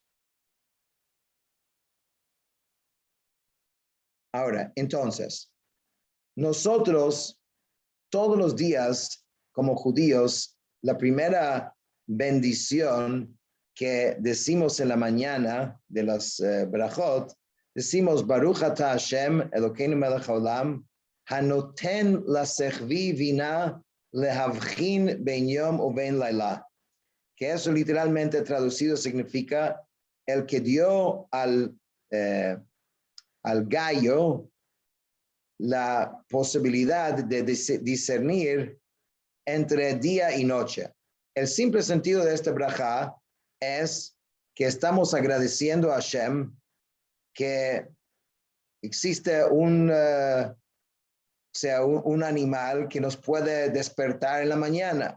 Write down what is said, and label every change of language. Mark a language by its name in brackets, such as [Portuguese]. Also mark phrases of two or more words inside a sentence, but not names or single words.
[Spanish] Ahora, entonces, nosotros todos los días como judíos, la primera bendición que decimos en la mañana de las brachot, decimos [Hebrew] ברוך אתה השם אלוקינו מלך העולם הנותן לשכוי בינה להבחין בין יום ובין לילה, [Spanish] que eso literalmente traducido significa el que dio al gallo la posibilidad de discernir entre día y noche. El simple sentido de este brajá es que estamos agradeciendo a Hashem que existe un animal que nos puede despertar en la mañana.